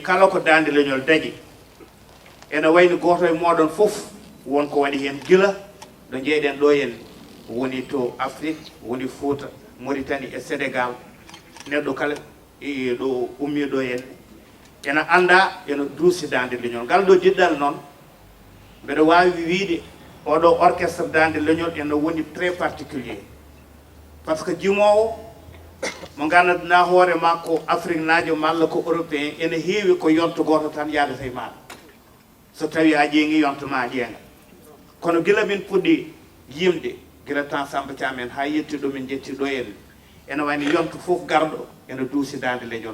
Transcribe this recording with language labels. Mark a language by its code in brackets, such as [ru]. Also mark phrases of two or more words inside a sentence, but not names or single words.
[ff] kala ko dande leñol dañi ene wayni goto e moɗon fof wonko waɗi hen gila ɗo jeeɗen ɗo henne woni to Afrique woni Fouta Mauritanie e Sénégal neɗɗo kala ɗo ummi ɗo henne ene anda ene duusi dande leñol ngal ɗo jiɗɗal noon mbeɗa wawi wiide oɗo orchestre dande leñol ene woni [fr] très particulier par ce que [ff] jimowo mo gandanɗa hoore ma ko Afrique naajo malla ko européen ene heewi ko yonto goto tan yadata e maɗa so tawi a ƴeeŋi yontoma ƴeeŋa kono gila min puɗɗi yimde gila temps Samba Thiam en ha yettiɗo min jetti ɗo henne ene wayno yonto fof garɗo ene duusi dande leñol